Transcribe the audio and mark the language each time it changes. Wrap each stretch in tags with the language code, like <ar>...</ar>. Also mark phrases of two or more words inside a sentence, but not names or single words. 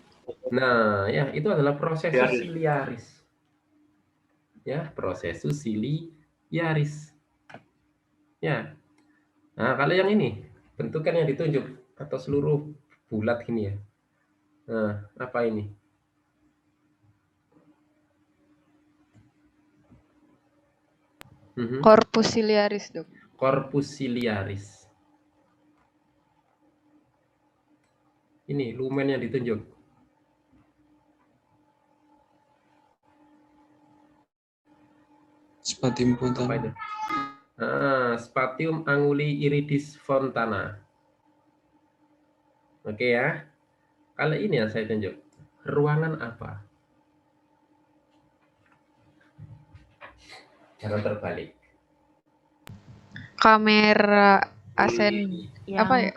<id>Nah, ya itu adalah prosesus ciliaris. Ya, prosesus ciliaris. Ya. Nah, kalau yang ini, bentukan yang ditunjuk atau seluruh bulat gini ya. Nah, apa ini?</id> <la>Corpus ciliaris, Dok. Corpus ciliaris.</la> <id>Ini lumen yang ditunjuk.</id> <la>Spatium</la> <id>Apa</id> <la>fontana.</la> <id>itu?</id> <la>Spatium anguli iridis fontana.</la> <id>Oke ya. Kalau ini yang saya tunjuk. Ruangan apa? Jangan terbalik. Kamera asen Yang apa ya?</id>